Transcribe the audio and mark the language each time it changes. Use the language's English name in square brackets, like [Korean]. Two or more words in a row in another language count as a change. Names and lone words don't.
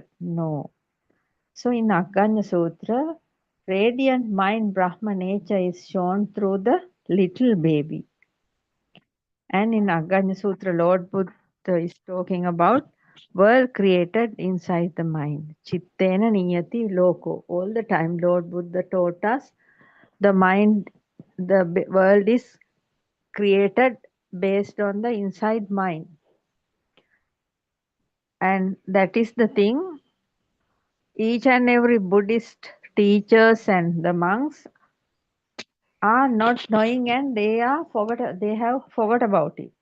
[English] No. So in Aganya Sutra, radiant mind Brahma nature is shown through the little baby. And in Aganya Sutra, Lord Buddha is talking about world created inside the mind. [Pali] Chittena niyati loko. [English] All the time Lord Buddha taught us the mind, the world is created based on the inside mind. And that is the thing each and every Buddhist teachers and the monks are not knowing, and they have forgot about it.